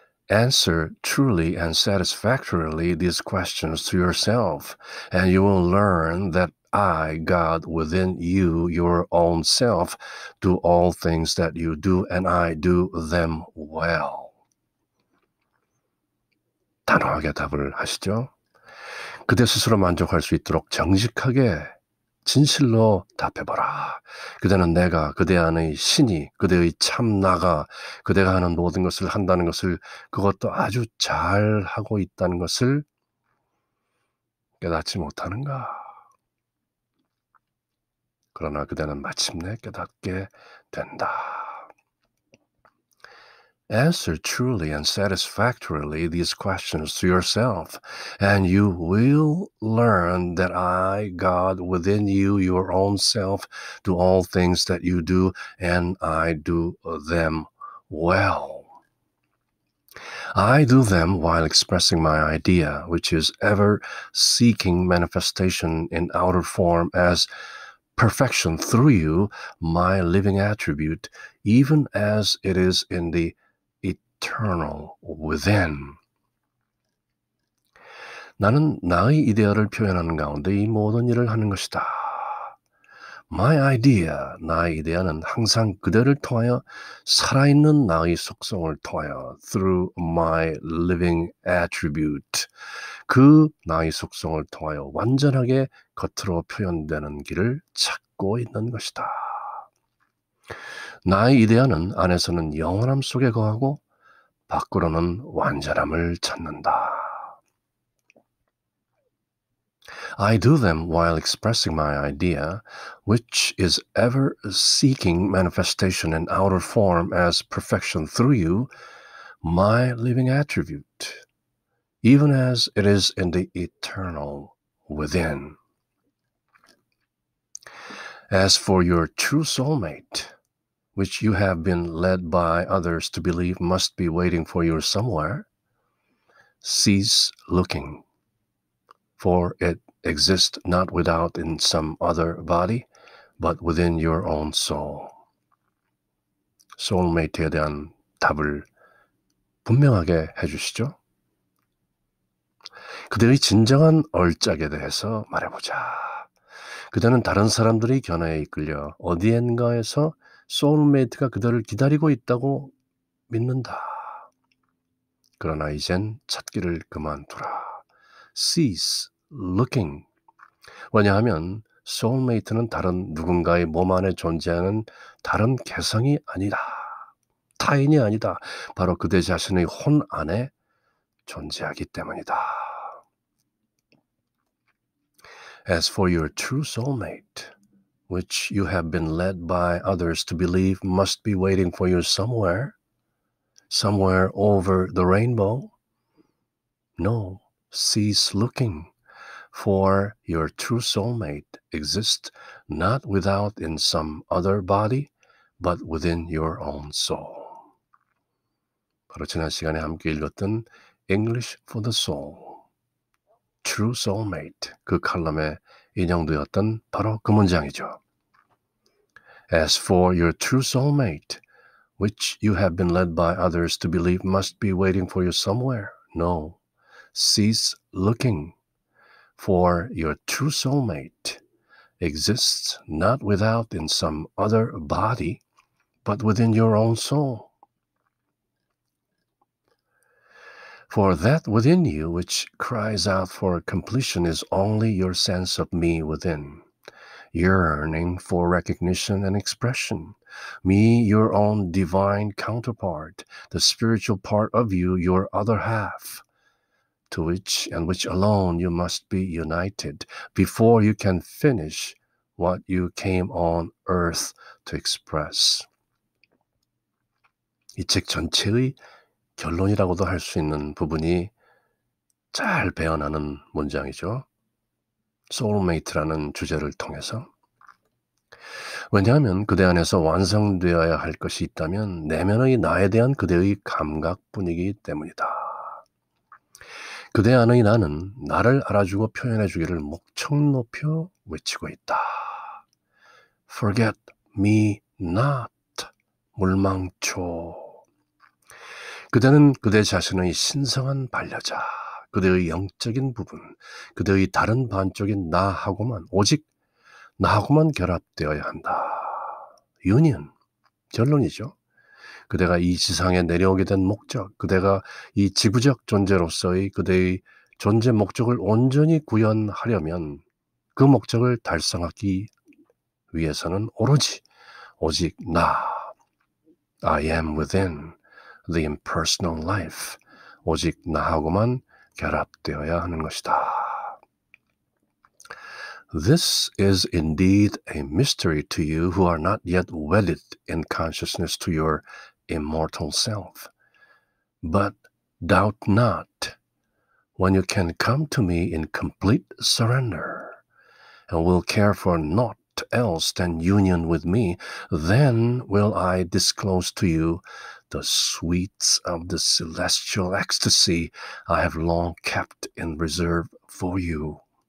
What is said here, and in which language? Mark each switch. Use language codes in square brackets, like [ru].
[en] Answer truly and satisfactorily these questions to yourself, and you will learn that I, God, within you, your own self, do all things that you do, and I do them well. [ko] 단호하게 답을 하시죠. 그대 스스로 만족할 수 있도록 정직하게 진실로 답해보라. 그대는 내가 그대 안의 신이 그대의 참 나가 그대가 하는 모든 것을 한다는 것을 그것도 아주 잘 하고 있다는 것을 깨닫지 못하는가? 그러나 그대는 마침내 깨닫게 된다. [en] Answer truly and satisfactorily these questions to yourself, and you will learn that I, God, within you, your own self, do all things that you do, and I do them well. I do them while expressing my idea, which is ever seeking manifestation in outer form as perfection through you, my living attribute, even as it is in the eternal within. [ko] 나는 나의 이데아를 표현하는 가운데 이 모든 일을 하는 것이다. [en] My idea, [ko] 나의 이데아는 항상 그대를 통하여 살아있는 나의 속성을 통하여 [en] through my living attribute, [ko] 그 나의 속성을 통하여 완전하게 겉으로 표현되는 길을 찾고 있는 것이다. 나의 이데아는 안에서는 영원함 속에 거하고 밖으로는 완전함을 찾는다. [en] I do them while expressing my idea, which is ever seeking manifestation in outer form as perfection through you, my living attribute, even as it is in the eternal within. As for your true soulmate, which you have been led by others to believe must be waiting for you somewhere, cease looking, for it exists not without in some other body, but within your own soul. [ko] 소울메이트에 대한 답을 분명하게 해주시죠. 그대의 진정한 얼짝에 대해서 말해보자. 그대는 다른 사람들의 견해에 이끌려 어디엔가에서 소울메이트가 그대를 기다리고 있다고 믿는다. 그러나 이젠 찾기를 그만두라. [en] Cease looking. [ko] 왜냐하면 소울메이트는 다른 누군가의 몸 안에 존재하는 다른 개성이 아니다. 타인이 아니다. 바로 그대 자신의 혼 안에 존재하기 때문이다. [en] As for your true soulmate, which you have been led by others to believe must be waiting for you somewhere over the rainbow, no, cease looking, for your true soulmate exists not without in some other body, but within your own soul. [ko] 바로 지난 시간에 함께 읽었던 English for the Soul, True Soulmate, 그 칼럼에 인용되었던 바로 그 문장이죠. [en] As for your true soulmate, which you have been led by others to believe must be waiting for you somewhere, no, cease looking, for your true soulmate exists not without in some other body, but within your own soul. For that within you which cries out for completion is only your sense of me within, yearning for recognition and expression, me, your own divine counterpart, the spiritual part of you, your other half, to which and which alone you must be united before you can finish what you came on earth to express. [ko] 이 책 전체의 결론이라고도 할 수 있는 부분이 잘 배어나는 문장이죠. 소울메이트라는 주제를 통해서. 왜냐하면 그대 안에서 완성되어야 할 것이 있다면 내면의 나에 대한 그대의 감각뿐이기 때문이다. 그대 안의 나는 나를 알아주고 표현해주기를 목청 높여 외치고 있다. [en] Forget me not, [ko] 물망초. 그대는 그대 자신의 신성한 반려자, 그대의 영적인 부분, 그대의 다른 반쪽인 나하고만, 오직 나하고만 결합되어야 한다. 유니언, 결론이죠. 그대가 이 지상에 내려오게 된 목적, 그대가 이 지구적 존재로서의 그대의 존재 목적을 온전히 구현하려면 그 목적을 달성하기 위해서는 오직 나, [en] I am within the impersonal life, [ko] 오직 나하고만 결합되어야 하는 것이다. [en] This is indeed a mystery to you who are not yet wedded in consciousness to your immortal self. But doubt not, when you can come to me in complete surrender, and will care for naught else than union with me, then will I disclose to you the sweets of the celestial ecstasy I have long kept in reserve for you.